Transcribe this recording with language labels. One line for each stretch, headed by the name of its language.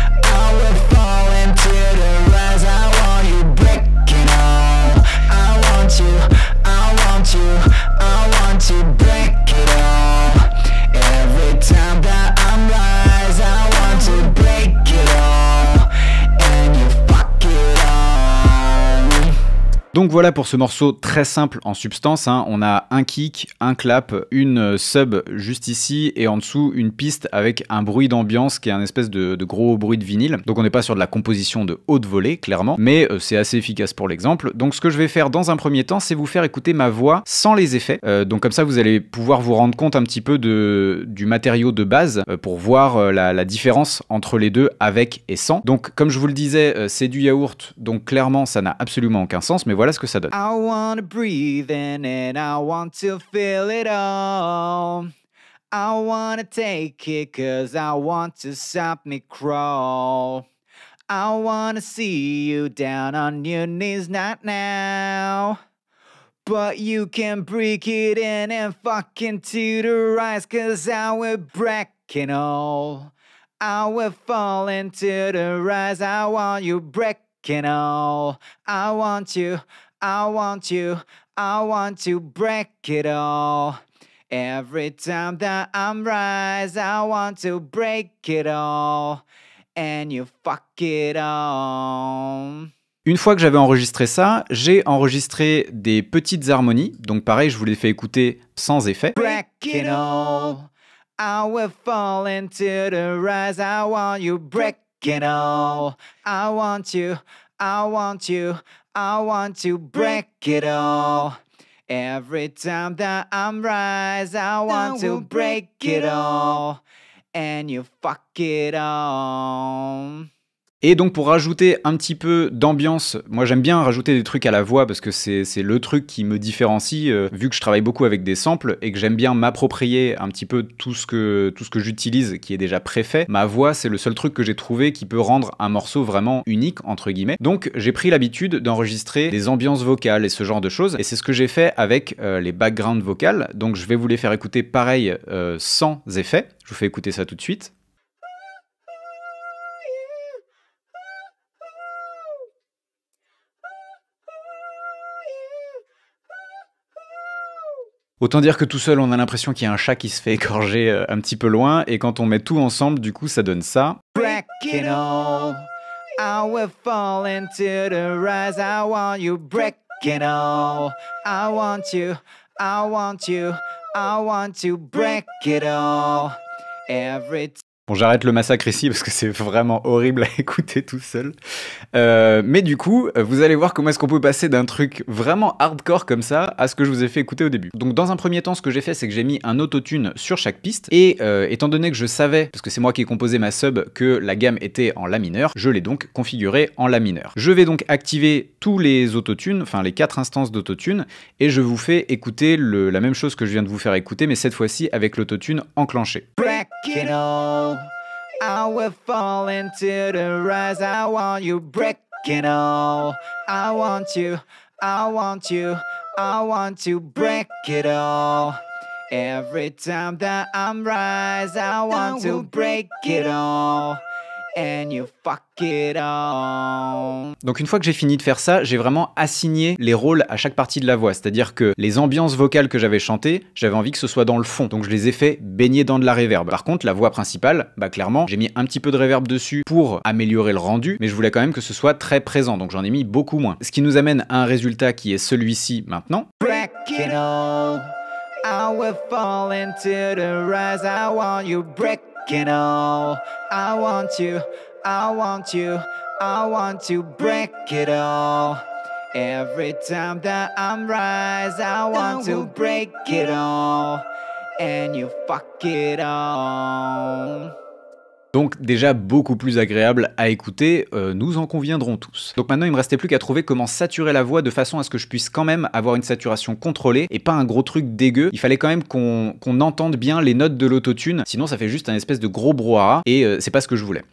English: I will fall into the rise, I want you break it all. I want you, I want you, I want to break it all. Every time that I'm rise, I want to break it all, and you fuck it all.
French: Donc voilà pour ce morceau très simple en substance, hein. On a un kick, un clap, une sub juste ici et en dessous une piste avec un bruit d'ambiance qui est un espèce de gros bruit de vinyle. Donc on n'est pas sur de la composition de haute volée clairement, mais c'est assez efficace pour l'exemple. Donc ce que je vais faire dans un premier temps c'est vous faire écouter ma voix sans les effets. Donc comme ça vous allez pouvoir vous rendre compte un petit peu du matériau de base pour voir la différence entre les deux avec et sans. Donc comme je vous le disais c'est du yaourt, donc clairement ça n'a absolument aucun sens, mais voilà ce que ça donne.
English: I wanna breathe in and I want to feel it all. I wanna take it cause I want to stop me crawl. I wanna see you down on your knees, not now. But you can break it in and fucking terrorize, cause I will break it all. I will fall into the rise, I want you break it all. I want you, I want you, I want to break it all. Every time that I'm rise, I want to break it all. and you fuck it all.
French: Une fois que j'avais enregistré ça, j'ai enregistré des petites harmonies. Donc pareil, je vous les fais écouter sans effet.
English: Break it all. I will fall into the rise. I want you. Break it all. I want you. I want you. I want to break it all. Every time that I'm rise, I want to break it all. And you fuck it all.
French: Et donc pour rajouter un petit peu d'ambiance, moi j'aime bien rajouter des trucs à la voix parce que c'est le truc qui me différencie vu que je travaille beaucoup avec des samples et que j'aime bien m'approprier un petit peu tout ce que j'utilise qui est déjà préfait. Ma voix c'est le seul truc que j'ai trouvé qui peut rendre un morceau vraiment unique entre guillemets. Donc j'ai pris l'habitude d'enregistrer des ambiances vocales et ce genre de choses et c'est ce que j'ai fait avec les backgrounds vocales. Donc je vais vous les faire écouter pareil sans effet. Je vous fais écouter ça tout de suite. Autant dire que tout seul, on a l'impression qu'il y a un chat qui se fait égorger un petit peu loin, et quand on met tout ensemble, du coup, ça donne ça.
English: Break it all. I will fall into the rise. I want you. Break it all. I want you. I want you. I want to break it all. Every time.
French: Bon, j'arrête le massacre ici parce que c'est vraiment horrible à écouter tout seul. Mais du coup, vous allez voir comment est-ce qu'on peut passer d'un truc vraiment hardcore comme ça à ce que je vous ai fait écouter au début. Donc dans un premier temps, ce que j'ai fait, c'est que j'ai mis un autotune sur chaque piste. Et étant donné que je savais, parce que c'est moi qui ai composé ma sub, que la gamme était en La mineur, je l'ai donc configuré en La mineur. Je vais donc activer tous les autotunes, enfin les 4 instances d'autotune, et je vous fais écouter la même chose que je viens de vous faire écouter, mais cette fois-ci avec l'autotune enclenché.
English: Break it all. I will fall into the rise. I want you. Break it all. I want you. I want you. I want to break it all. Every time that I'm rise, I want to break it all. And you fuck it all.
French: Donc une fois que j'ai fini de faire ça, j'ai vraiment assigné les rôles à chaque partie de la voix. C'est-à-dire que les ambiances vocales que j'avais chantées, j'avais envie que ce soit dans le fond. Donc je les ai fait baigner dans de la reverb. Par contre, la voix principale, bah clairement, j'ai mis un petit peu de reverb dessus pour améliorer le rendu, mais je voulais quand même que ce soit très présent. Donc j'en ai mis beaucoup moins. Ce qui nous amène à un résultat qui est celui-ci maintenant.
English: Break it all. I will fall into the rise. I want you. Break it all. I want you. I want you. I want to break it all. Every time that I'm rise, I want to break it all. And you fuck it all.
French: Donc déjà beaucoup plus agréable à écouter, nous en conviendrons tous. Donc maintenant il me restait plus qu'à trouver comment saturer la voix de façon à ce que je puisse quand même avoir une saturation contrôlée et pas un gros truc dégueu. Il fallait quand même qu'on entende bien les notes de l'autotune, sinon ça fait juste un espèce de gros brouhaha et c'est pas ce que je voulais.